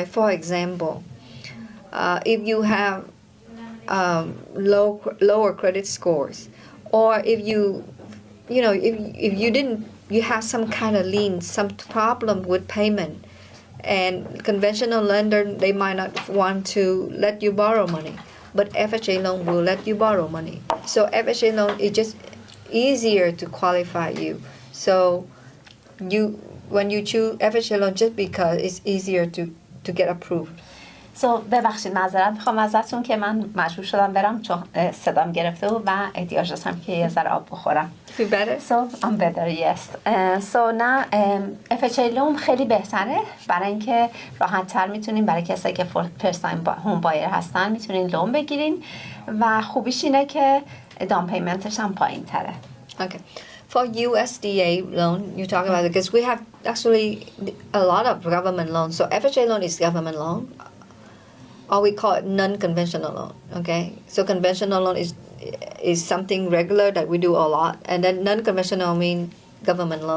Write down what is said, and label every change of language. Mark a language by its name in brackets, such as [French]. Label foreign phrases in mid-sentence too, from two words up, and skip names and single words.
[English] For example, if you have lower credit scores, or if you if you have some kind of lien, some problem with payment, and conventional lender, they might not want to let you borrow money, but FHA loan will let you borrow money. So FHA loan is just easier to qualify you. So when you choose FHA loan, just because it's easier to get approved. [Persian] ببخشید معذرت میخوام ازتون که من مجبور شدم برم چون صدام گرفته و احتیاج داشتم که یه ذره آب بخورم. [English] Feel better? So I'm better, yes. So [Persian] نه [English] FHA loan [Persian] خیلی بهتره برای اینکه راحت تر میتونین برای کسایی که [English] first time home buyer [Persian] هستن میتونین لون بگیرین و خوبیش اینه که [English] down payment [Persian] هم پایین تره. [English] Okay. For USDA loan, you talk about it because we have actually a lot of government loans. So FHA loan is government loan, or we call it non-conventional loan. Okay, so conventional loan is something regular that we do a lot, and then non-conventional mean government loan.